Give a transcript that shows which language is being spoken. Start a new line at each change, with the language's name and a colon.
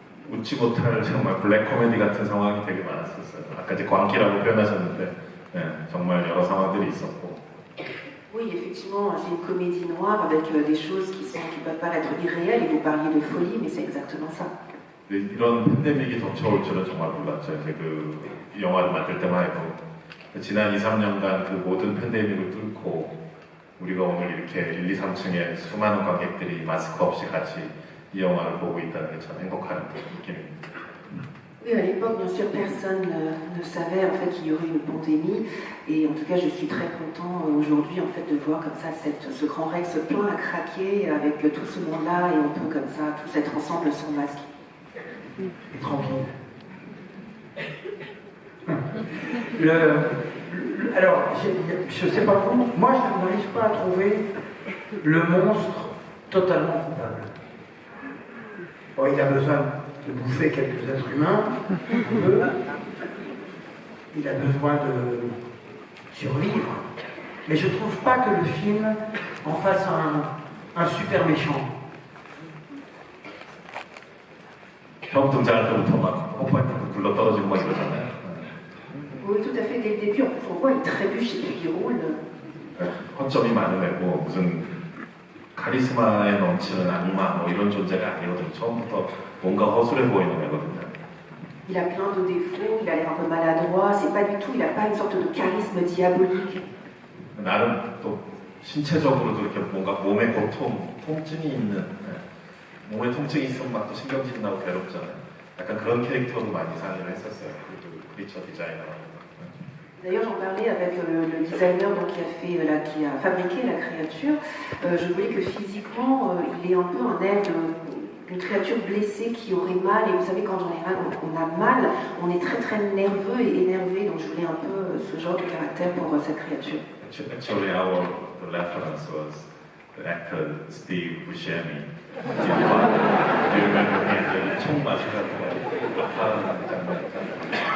Korean: 웃지 못할 정말 블랙 코미디 같은 상황이 되게 많았었어요. 아까 이제 광기라고 표현하셨는데 정말 여러 상황들이 있었고.
French: Oui, effectivement, c'est une comédie noire avec des choses qui peuvent paraître irréelles et vous parliez de folie, mais c'est exactement ça.
Korean: 이런 팬데믹이 덮쳐올 줄은 정말 몰랐죠. 이제 이 영화를 만들 때만 해도 지난 2, 3년간 그 모든 팬데믹을 뚫고 우리가 오늘 이렇게 1, 2, 3층에 수많은 관객들이 마스크 없이 같이 이 영화를 보고 있다는 게 참 행복한 느낌입니다.
French: Oui, à l'époque, bien sûr, personne ne savait en fait qu'il y aurait une pandémie, et en tout cas, je suis très content aujourd'hui en fait de voir comme ça ce grand Rex plein à craquer avec tout ce monde-là, et on peut comme ça tous être ensemble sans masque. Et tranquille. Alors, je ne sais pas vous, moi je n'arrive pas à trouver le monstre totalement coupable. Bon, il a besoin de bouffer quelques êtres humains, un peu. Il a besoin de survivre. Mais je ne trouve pas que le film en fasse un super méchant.
Korean: 처음 등장할 때부터 막 폭발이 굴러 떨어지고 막 이러잖아요.
French: Oui, tout à fait. Dès le début, on voit, il trébuche et puis il roule.
Korean: 허점이 많은 애고 무슨 카리스마에 넘치는 악마 뭐 이런 존재가 아니거든요. 처음부터 뭔가 허술해 보이는 애거든요.
French: Il a plein de défauts, il a l'air un peu maladroit, c'est pas du tout, il n'a pas une sorte de charisme diabolique.
Korean: 나름 또 신체적으로도 이렇게 뭔가 몸에 통증이 있는 몸에 통증이 있으면 막 또 신경질이 나고 괴롭잖아요. 약간 그런 캐릭터도 많이 상의를 했었어요. 그 크리처 디자이너라는.
French: D'ailleurs, j'en parlais avec le designer donc, qui a fabriqué la créature. Je voulais que physiquement, il ait un peu un air d'une créature blessée qui aurait mal. Et vous savez, quand en général on a mal, on est très très nerveux et énervé. Donc je voulais un peu ce genre de caractère pour cette créature.
English: Actually, the reference was the actor Steve Buscemi. Do you remember him?
Korean: 총 맞으라고 아파하는 장면 있잖아요.